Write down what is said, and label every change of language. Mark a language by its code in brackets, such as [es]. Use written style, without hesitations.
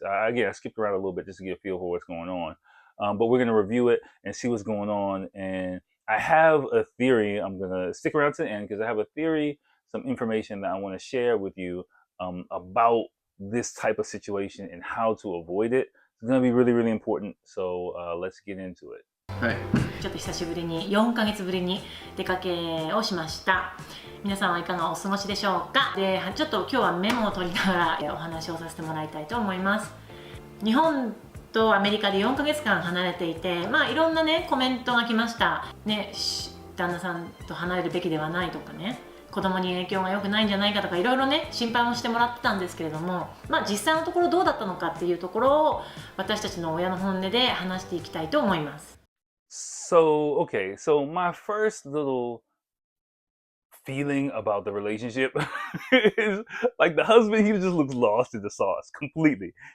[en] Again, I skipped around a little bit just to get a feel for what's going on, but we're gonna review it and see what's going on. And I have a theory. I'm gonna stick around to the end because I have a theory, some information that I want to share with you about this type of situation and how to avoid it. It's gonna be really, really important. So let's get into it. [ja] はい、ちょっと久しぶりに4ヶ月ぶりに出かけをしました。皆さんはいかがお過ごしでしょうか。で、ちょっと今日はメモを取りながらお話をさせてもらいたいと思います。日本とアメリカで4ヶ月間離れていて、いろんなねコメントが来ました。ね、旦那さんと離れるべきではないとかね、子供に影響が良くないんじゃないかとかいろいろね心配もしてもらってたんですけれども、実際のところどうだったのかっていうところを私たちの親の本音で話していきたいと思います。 [en] So, okay, so my first little feeling about the relationship is like the husband, he just looks lost in the sauce completely.